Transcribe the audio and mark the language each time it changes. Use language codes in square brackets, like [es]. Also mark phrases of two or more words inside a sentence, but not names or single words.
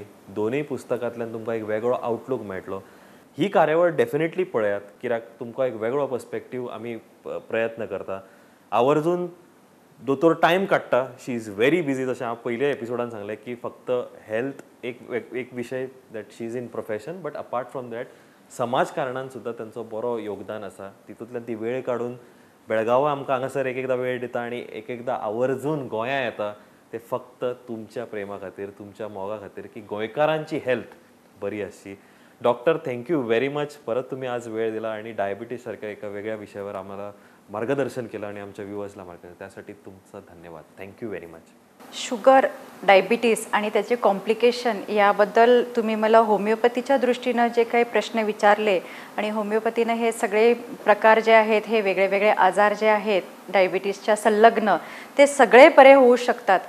[kok] दोनूय पुस्तकांतल्यान तुमकां एक वेगळो आउटलूक मेळटलो. ही कार्यावळ डेफिनेटली पळयात, कित्याक तुमकां एक वेगळो पर्स्पेक्टीव आमी प्रयत्न करता. आवर्जून दोतोर टायम काडटा, [en] she is very busy. [kok] जशें हांव पयल्या एपिसोडान सांगलें की फक्त हेल्थ एक विशय [en] that she is in profession, but apart from that [kok] समाजकारणान सुद्दां तांचो बरो योगदान आसा. तितूंतल्यान ती वेळ काडून बेळगांवा आमकां हांगासर एकदा वेळ दिता आनी एकदा आवर्जून गोंयां येता. ते फक्त तुमच्या प्रेमा खातीर, तुमच्या मोगा खातीर, की गोंयकारांची हेल्थ बरी आसची. [en] Doctor, thank you very much. [mr] परत तुम्ही आज वेळ दिला आणि डायबिटीज सारख्या एका वेगळ्या विषयावर आम्हाला मार्गदर्शन केलं आणि आमच्या व्ह्युअर्सला मार्गदर्शन, त्यासाठी तुमचा धन्यवाद. [en] thank you very much. [mr] शुगर, डायबिटीस आणि त्याचे कॉम्प्लिकेशन याबद्दल तुम्ही मला होमिओपॅथीच्या दृष्टीनं जे काही प्रश्न विचारले आणि होमिओपॅथीनं हे सगळे प्रकार जे आहेत, हे वेगळे वेगळे आजार जे आहेत डायबिटीसच्या संलग्न, ते सगळे बरे होऊ शकतात.